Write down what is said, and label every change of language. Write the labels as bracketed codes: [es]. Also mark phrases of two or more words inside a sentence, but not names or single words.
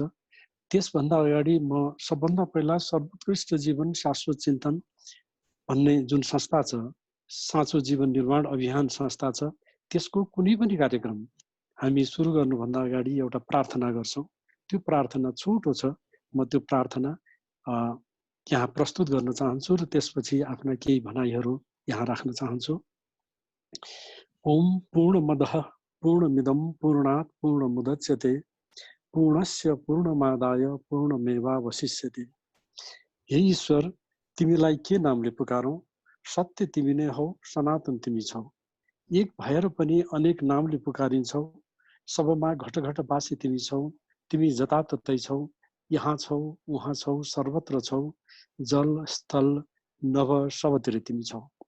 [ne] त्यसभन्दा अगाडि म सबभन्दा पहिला सर्वोत्कृष्ट जीवन शाश्वत चिन्तन भन्ने जुन संस्था छ, साँचो जीवन निर्माण अभियान संस्था छ, त्यसको कुनै पनि कार्यक्रम हामी सुरु गर्नुभन्दा अगाडि एउटा प्रार्थना गर्छौँ। त्यो प्रार्थना छोटो छ, म त्यो प्रार्थना यहाँ प्रस्तुत गर्न चाहन्छु र त्यसपछि आफ्ना केही भनाइहरू यहाँ राख्न चाहन्छु। [sa] ओम पूर्णमदः पूर्णमिदं पूर्णात् पूर्णमुदच्यते पूर्णस्य पूर्णमादाय पूर्णमेवावशिष्यते। [ne] हे ईश्वर, तिमीलाई के नामले पुकारौँ? सत्य तिमी नै हौ, सनातन तिमी छौ। एक भएर पनि अनेक नामले पुकारिन्छौ। सबमा घटघट बासी तिमी छौ। तिमी जताततै छौ, यहाँ छौ, उहाँ छौ, सर्वत्र छौ। जल स्थल नभ सबतिर तिमी छौ।